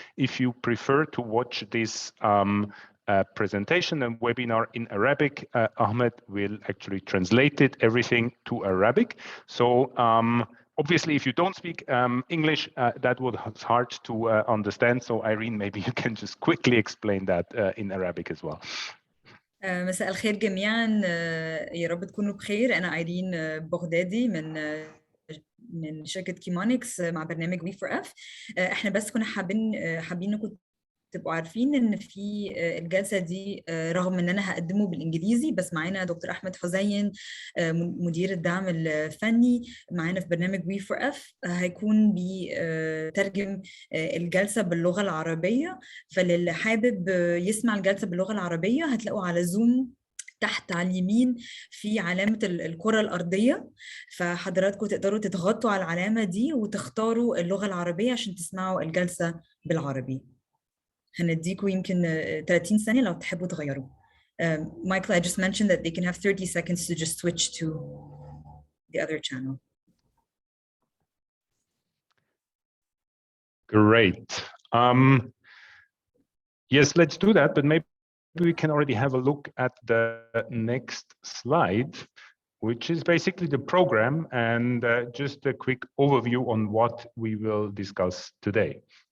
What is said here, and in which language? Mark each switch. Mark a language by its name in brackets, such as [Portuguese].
[English] If you prefer to watch this presentation and webinar in Arabic, Ahmed will actually translate everything to Arabic. So obviously, if you don't speak English, that would be hard to understand. So Irene, maybe you can just quickly explain that in Arabic as well. [Arabic] مساء الخير جميعا، يا رب تكونوا بخير. أنا ايرين بغدادي من شركة كيمونكس مع برنامج وي فور اف. احنا بس كنا حابين انكم تبقوا عارفين ان في الجلسه دي رغم ان انا هقدمه بالانجليزي، بس معانا دكتور احمد حزين مدير الدعم الفني معانا في برنامج وي فور اف، هيكون بيترجم الجلسه باللغه العربيه. فاللي حابب يسمع الجلسه باللغه العربيه هتلاقوا على زوم تحت على اليمين في علامة الكرة الأرضية، فحضراتكم تقدروا تضغطوا على العلامة دي وتختاروا اللغة العربية عشان تسمعوا الجلسة بالعربي. هنديكوا يمكن 30 ثانية لو تحبوا تغيروا. [English] Michael, I just mentioned that they can have 30 seconds to just switch to the other channel. Great. Yes, let's do that, but maybe we can already have a look at the next slide, which is basically the program and just a quick overview on what we will discuss today.